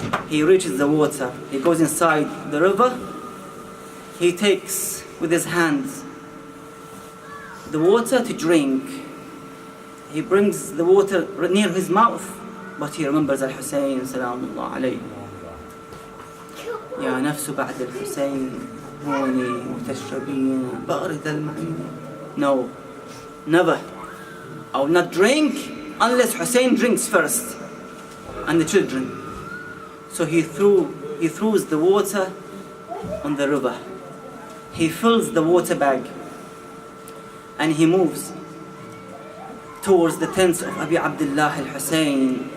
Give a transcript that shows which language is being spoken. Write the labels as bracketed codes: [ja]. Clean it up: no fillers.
[en] He reaches the water. He goes inside the river. He takes with his hands the water to drink. He brings the water near his mouth, but he remembers Al-Hussein Salamullah alayhi. [ar] يا نفس بعد الحسين هوني وتشربين بارد المعين. [en] No, never. I will not drink unless Hussein drinks first, and the children. So he throws the water on the river. He fills the water bag and he moves towards the tents of Abi Abdullah al-Hussein.